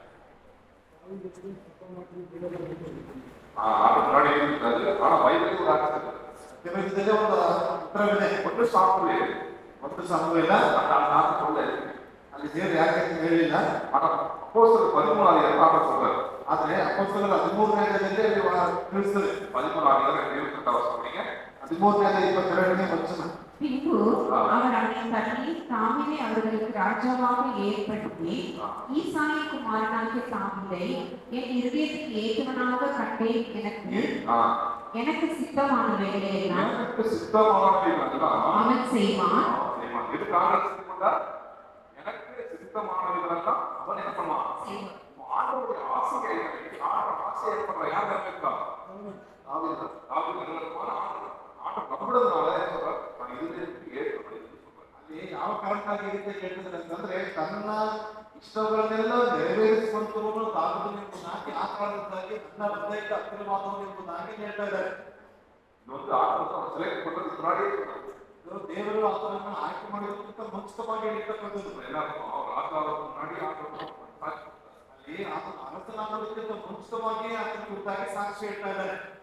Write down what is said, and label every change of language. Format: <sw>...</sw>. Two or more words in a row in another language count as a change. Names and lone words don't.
<kn>ಒಂದು ಸಾಮುವೇಲ ಅಲ್ಲಿ ದೇವರು ಯಾಕೆ ಹೇಳಿಲ್ಲ. ಆದ್ರೆ ಅಪೊಸ್ತಲರ 13ನೇ ಅಧ್ಯಾಯದಲ್ಲಿ ತಿಳಿಸ್ತದೆ. 13ನೇ 22ನೇ ವಚನ.</kn> <ta>பின்பு அவர் அவனை தள்ளி தாவீதை அவர்களுக்கு ராஜாவாக ஏற்படுத்தி ஈசாயின் குமாரனாகிய தாவீதை என் இருதயத்துக்கு ஏற்றவனாக கண்டேன். எனக்கு சித்தமானவைகளை எல்லாம் அவன் செய்வான். எனக்கு சித்தமானவைகளெல்லாம் அவன் என்ன பண்ணுவான்? ஆண்டவருடைய ஆசையை ஆசை ஏற்படுற யார் இருக்கா? ஆண்டவர் நம்புறதுனால</ta> <kn>ಯಾವ ಕಾರಣಕ್ಕಾಗಿ ಈ ರೀತಿ ಕೇಳ್ತಿದ್ದಾರೆ ಅಂತಂದ್ರೆ ತನ್ನ ಇಷ್ಟಗಳನ್ನೆಲ್ಲ ನೆರವೇರಿಸುವಂತವನು ತಾಗುವುದು ಎಂಬುದಾಗಿ ಆ ಕಾರಣಕ್ಕಾಗಿ ನನ್ನ ಹೃದಯಕ್ಕೆ ಹತ್ತಿರವಾದವನು ಎಂಬುದಾಗಿ ಹೇಳ್ತಾ ಇದ್ದಾರೆ. ದೇವರು ಆತನನ್ನು ಆಯ್ಕೆ ಮಾಡಿರುವಂತ ಮುಂಚಿತವಾಗಿ ಹೇಳಿರ್ತಕ್ಕಂಥದ್ದು ಅಲ್ಲಿ ಆತನ ಅರಸನಾಗೋದಕ್ಕಿಂತ ಮುಂಚಿತವಾಗಿ ಆತನ ಕುರಿತಾಗಿ ಸಾಕ್ಷಿ ಹೇಳ್ತಾ ಇದ್ದಾರೆ.</kn>